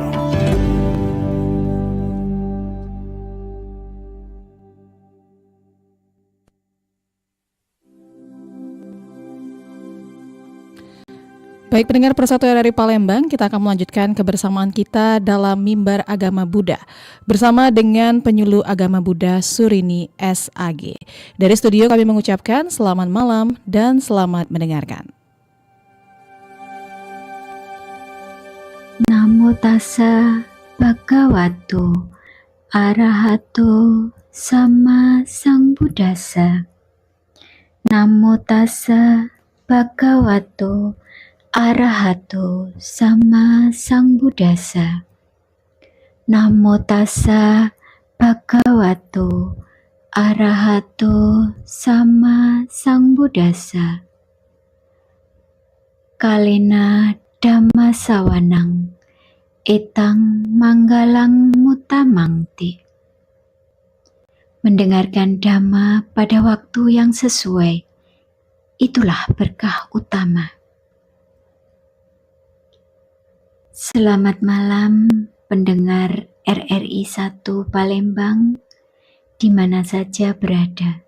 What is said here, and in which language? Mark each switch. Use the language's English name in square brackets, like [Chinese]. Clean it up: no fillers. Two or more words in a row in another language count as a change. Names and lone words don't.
[Indonesian] Baik pendengar Persatu RRI Palembang, kita akan melanjutkan kebersamaan kita dalam Mimbar Agama Buddha bersama dengan penyuluh agama Buddha Surini SAG. Dari studio kami mengucapkan selamat malam dan selamat mendengarkan. [Pali] Namo tassa bhagavato arahato sama sambuddhassa. Namo tassa bhagavato arahato sama sambuddhassa. Namo tassa bhagavato arahato sama sambuddhassa. Kalena Dhamma sawanang etang manggalang mutamangti. [Indonesian] Mendengarkan Dhamma pada waktu yang sesuai, itulah berkah utama. Selamat malam pendengar RRI 1 Palembang di mana saja berada.